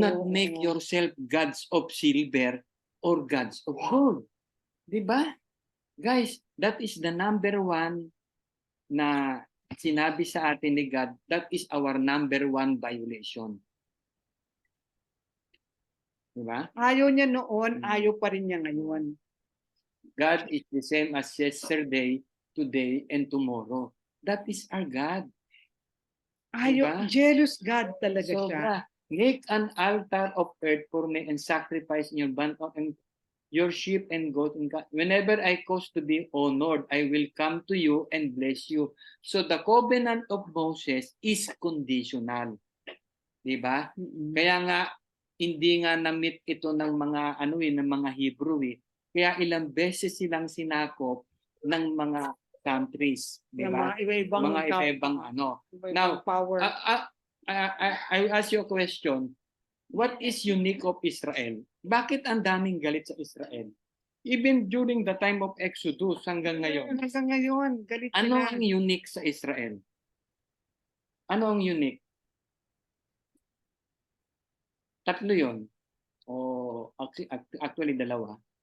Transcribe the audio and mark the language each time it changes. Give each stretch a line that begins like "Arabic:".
English: not make
Filipino: Oo.
English: yourself gods of silver or gods of gold. Diba? Guys, that is the number one
Filipino: na sinabi sa atin ni
English: God. That is our number one violation.
Filipino: Diba? Ayaw niya noon, ayaw pa rin niya ngayon.
English: God is the same as yesterday, today, and tomorrow. That is our God.
Filipino: Ayaw, Diba?
English: jealous God
Filipino: talaga siya. Sobra.
English: Make an altar of earth for me and sacrifice in your burnt offering, your sheep and goat. Whenever I cause to be honored, I will come to you and bless you. So the covenant of Moses is conditional.
Filipino: Diba? Kaya nga, hindi nga na-meet ito ng mga ng mga Hebrew eh. Kaya ilang beses silang sinakop ng mga countries, di ba? Mga iba-ibang Mga iba-ibang Now,
English: power. I ask you a question. What is unique of Israel?
Filipino: Bakit ang daming galit sa Israel?
English: Even during the time of Exodus
Filipino: hanggang ngayon. Hanggang ngayon, galit Ano sila. ang unique sa Israel? Ano ang unique? Tatlo yun. O actually dalawa.